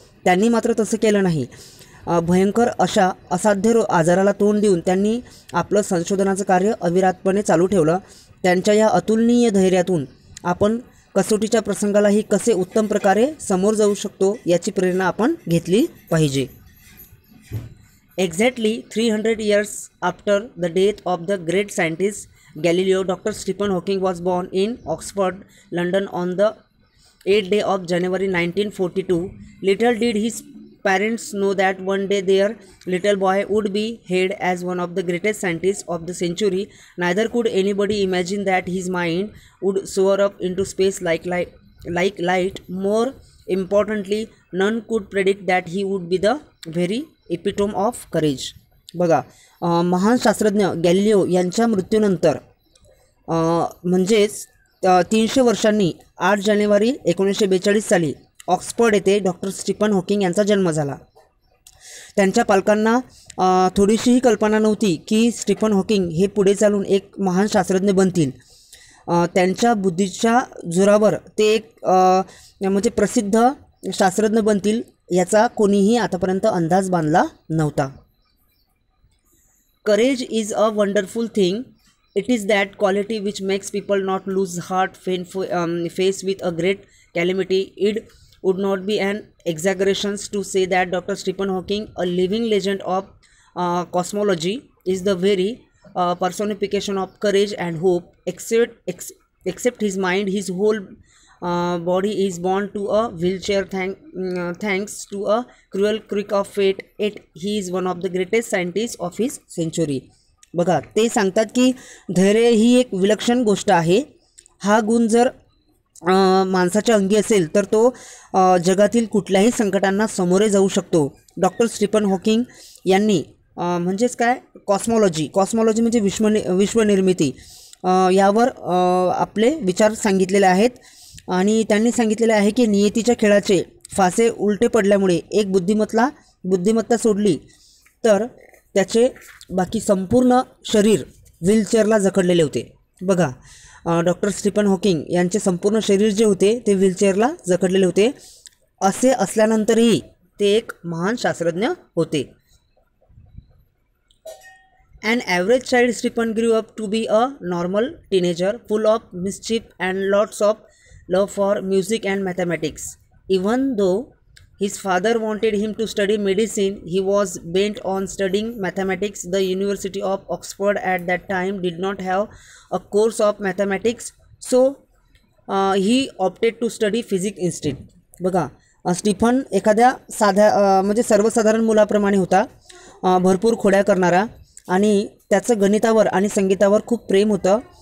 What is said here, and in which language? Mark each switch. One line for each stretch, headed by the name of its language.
Marathi: त्यांनी मात्र तसं केलं नाही। भयंकर अशा असाध्य आजाराला तोंड देऊन त्यांनी आपलं संशोधनाचं कार्य अविरतपणे चालू ठेवलं। त्यांच्या या अतुलनीय धैर्यातून आपण कसोटीच्या प्रसंगालाही कसे उत्तम प्रकारे समोर जाऊ शकतो याची प्रेरणा आपण घेतली पाहिजे।
English: Exactly 300 years after the death of the great scientist Galileo, Dr. Stephen Hawking was born in Oxford, London on the 8th day of January 1942. Little did his parents know that one day their little boy would be hailed as one of the greatest scientists of the century. Neither could anybody imagine that his mind would soar up into space like light. More importantly, none could predict that he would be the very epitome of courage.
Marathi: बघा, महान शास्त्रज्ञ Galileo यांच्या मृत्यूनंतर म्हणजेच 300 वर्षांनी 8 जानेवारी 1942 साली Oxford येथे doctor Stephen Hawking यांचा जन्म झाला। त्यांच्या पालकांना थोडीशीही कल्पना नव्हती की स्टीफन हॉकिंग हे पुढे चालून एक महान शास्त्रज्ञ बनतील। त्यांच्या बुद्धीच्या जोरावर ते एक म्हणजे प्रसिद्ध शास्त्रज्ञ बनतील याचा कोणीही आतापर्यंत अंदाज बांधला नव्हता।
English: Courage is a wonderful thing. It is that quality which makes people not lose heart when faced with a great calamity. It would not be an exaggeration to say that Dr. Stephen Hawking, a living legend of cosmology, is the very personification of courage and hope. Except his mind, his whole body is born to a wheelchair thanks to a cruel quirk of fate. Yet he is one of the greatest scientists of his century.
Marathi: बघा, ते सांगतात की धैर्य ही एक विलक्षण गोष्ट आहे। हा गुण जर माणसाच्या अंगी असेल तर तो जगातील कुठल्याही संकटांना सामोरे जाऊ शकतो। डॉक्टर स्टीफन हॉकिंग यांनी म्हणजेच काय, कॉस्मॉलॉजी म्हणजे विश्वनिर्मिती यावर आपले विचार सांगितलेले आहेत आणि त्यांनी सांगितलेले आहे की नियतीच्या खेळाचे फासे उलटे पडल्यामुळे एक बुद्धिमत्ता सोडली तर त्याचे बाकी संपूर्ण शरीर व्हीलचेअरला जखडलेले होते. बघा, डॉक्टर स्टीफन हॉकिंग यांचे संपूर्ण शरीर जे होते ते व्हीलचेअरला जखडलेले होते. असे असल्यानंतरही ते एक महान शास्त्रज्ञ होते.
English: An average child, Stephen grew up to be a normal teenager, full of mischief and lots of love for music and mathematics. Even though his father wanted him to study medicine, he was bent on studying mathematics. The University of Oxford at that time did not have a course of mathematics, so he opted to study physics instead.
Marathi: बघा, Stephen एखाद्या म्हणजे सर्वसाधारण मुलाप्रमाणे होता, भरपूर खोड्या करणारा, आणि त्याचं गणितावर आणि संगीतावर खूप प्रेम होतं.